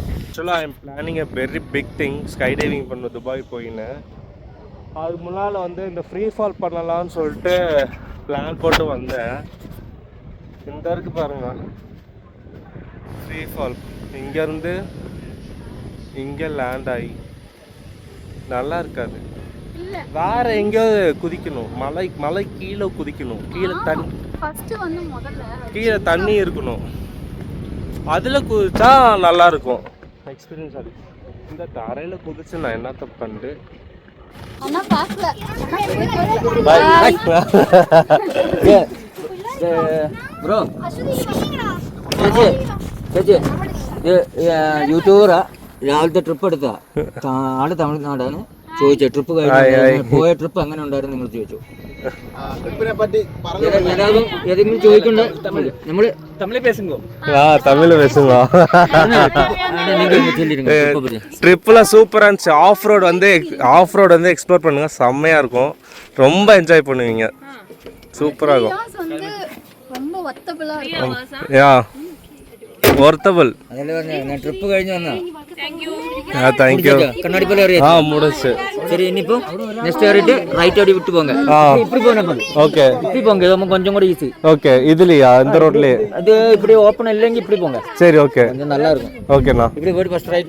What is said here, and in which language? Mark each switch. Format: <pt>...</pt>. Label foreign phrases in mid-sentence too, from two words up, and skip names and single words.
<en>actually I am planning a very big thing, sky diving</en> <ta>பண்ண துபாய் போயின்னு. அதுக்கு முன்னால் வந்து இந்த</ta> <en>free fall</en> <ta>பண்ணலான்னு சொல்லிட்டு பிளான் போட்டு வந்தேன். இந்த இருக்கு பாருங்க</ta> <en>free fall,</en> <ta>இங்கேருந்து இங்கே லேண்ட் ஆகி நல்லா இருக்காது. வேற எங்கேயாவது குதிக்கணும், மலை கீழே குதிக்கணும், கீழே தண்ணி இருக்கணும், அதில் குதிச்சா நல்லா இருக்கும் எக்ஸ்பீரியன்ஸ். அது இந்த தரையில் குதிச்சு நான் என்ன தப்பு பண்ணிட்டு</ta> <ml>ബ്രോ ചേച്ചി യൂട്യൂബറാ, രാവിലത്തെ ട്രിപ്പ് എടുത്താ ആള് തമിഴ്നാടാണ്. ചോദിച്ചോ ട്രിപ്പ് കഴിഞ്ഞു പോയ ട്രിപ്പ് എങ്ങനെ ഉണ്ടായിരുന്നു നിങ്ങൾ ചോദിച്ചു. ഏതെങ്കിലും ചോദിക്കണ്ടോ? നമ്മള്</ml> <ta>தமிழ் பேசுங்கோ? தமிழ் பேசுங்க. ட்ரிப்பில் சூப்பராக இருந்துச்சு.</ta> <en>off road</en> <ta>வந்து எக்ஸ்ப்ளோர் பண்ணுங்க, செம்மையாக இருக்கும், ரொம்ப என்ஜாய் பண்ணுவீங்க, சூப்பராக இருக்கும். ரொம்ப ஒர்த்தபிள்.</ta> <ml>ട്രിപ്പ് കഴിഞ്ഞു വന്നാ</ml> <ta>தேங்க்யூ. கண்ணாடி போல முடிச்சு. சரி, இனிப்போ நெக்ஸ்ட் ஏறிட்டு ரைட் அப்படி விட்டு போங்க. இப்படி போங்க. ஓகே, இப்படி போங்க, இது கொஞ்சம் கூட ஈஸி. ஓகே, இதுலயா இந்த ரோட்லயே? அது இப்படி ஓபன் இல்லைங்க, இப்படி போங்க. சரி, ஓகே, கொஞ்சம் நல்லா இருக்கும். ஓகேண்ணா. இப்படி போயிட்டு</ta> <en>first right.</en>